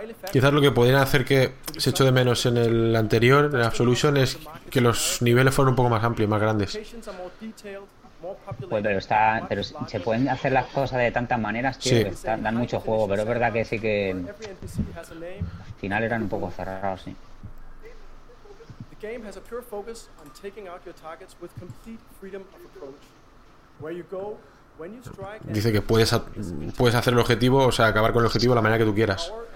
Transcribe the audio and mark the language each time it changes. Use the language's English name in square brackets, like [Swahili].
[Spanish] Quizás lo que podrían hacer que se echó de menos en el anterior, en Absolution, es que los niveles fueran un poco más amplios, más grandes. Pues pero se pueden hacer las cosas de tantas maneras, tío, sí. Que dan mucho juego, pero es verdad que sí que al final eran un poco cerrados, sí. [English] Game has a pure focus on taking out your targets with complete freedom of approach. Where you go, when you strike. [Spanish] Dice que puedes hacer el objetivo, o sea, acabar con el objetivo de la manera que tú quieras.